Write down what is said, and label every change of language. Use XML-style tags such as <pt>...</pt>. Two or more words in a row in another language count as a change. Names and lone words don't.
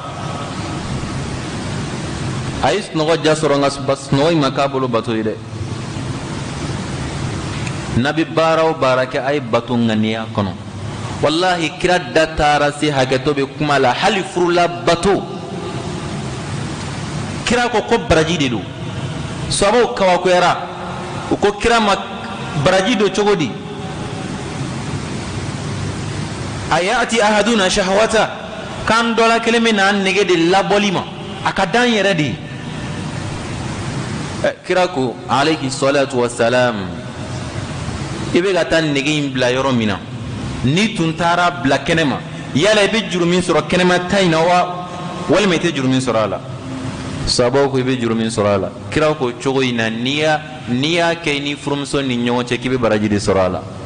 <bm>a ye sunɔgɔ ja sɔrɔ nka sunɔgɔ in ma k'a bolo bato ye dɛ n'a bɛ baara o baara kɛ a ye bato ŋaniya kɔnɔ wallahi kira da taara se hakɛtɔ bɛ kuma la hali furula bato kira ko baraji de don sababu kawakoyara u ko kira ma baraji don cogo di</bm> <ar>يأتي أحدنا شهوته</ar> <bm>kan dɔ la kelen bɛ na nege de labɔli ma a ka dan yɛrɛ de kira ko</bm> <ar>عليه الصلاة</ar> <bm>wassalam i bɛ ka taa nege in bila yɔrɔ min na ni tun taara bila kɛnɛ ma yala i bɛ juru min sɔrɔ kɛnɛma ta in na wa walima i tɛ juru min sɔrɔ a la sababu ko i bɛ juru min sɔrɔ a la kira ko cogo in na n'i y'a kɛ i ni furumuso ni ɲɔgɔn cɛ k'i bɛ baraji de sɔrɔ a la</bm>